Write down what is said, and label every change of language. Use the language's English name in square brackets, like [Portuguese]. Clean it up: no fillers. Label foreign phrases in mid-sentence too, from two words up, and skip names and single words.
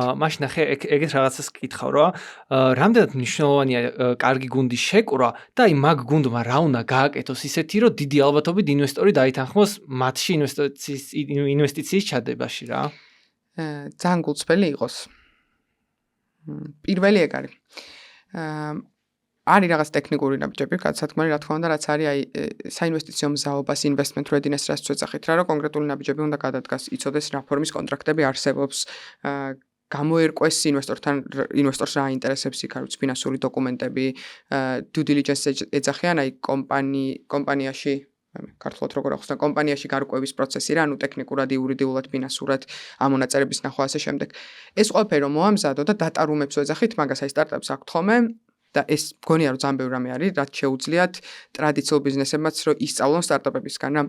[Georgian] მაშინ ნახე, ეგეთ რაღაცას კითხავ რა. რამდენად მნიშვნელოვანია კარგი გუნდის შეკრა და აი მაგ გუნდმა რა უნდა გააკეთოს ისეთი, რომ დიდი ალბათობით ინვესტორი დაითანხმოს მათში ინვესტიციის ჩადებაში რა. ძალიან გულწრფელი იყოს. პირველი ეგ არის. არის რაღაც ტექნიკური ნაბიჯები, გადასათქმელი, რა თქმა უნდა, რაც არის აი საინვესტიციო მზაობას, [English] investment readiness [Georgian] რაც შეძახით რა, რომ კონკრეტული ნაბიჯები უნდა გადადგას, იცოდეს რა ფორმის კონტრაქტები არსებობს, გამოერკვეს ინვესტორს რა აინტერესებს იქ არის ფინანსური დოკუმენტები, [English] due diligence [Georgian] ეძახიან აი კომპანიაში ქართულად როგორ ახსნა კომპანიაში გარკვევის პროცესი რა, ანუ ტექნიკურად, იურიდიულად, ფინანსურად ამონაწერების ნახვა ასე შემდეგ. ეს ყველაფერი რომ მოამზადო და [English] data room- [Georgian] ებს ეძახით, მაგას აი სტარტაპს აქვთ ხოლმე და ეს მგონია რომ ძალიან ბევრი რამე არის, რაც შეუძლიათ ტრადიციულ ბიზნესებმაც რომ ისწავლონ სტარტაპებისგან რა.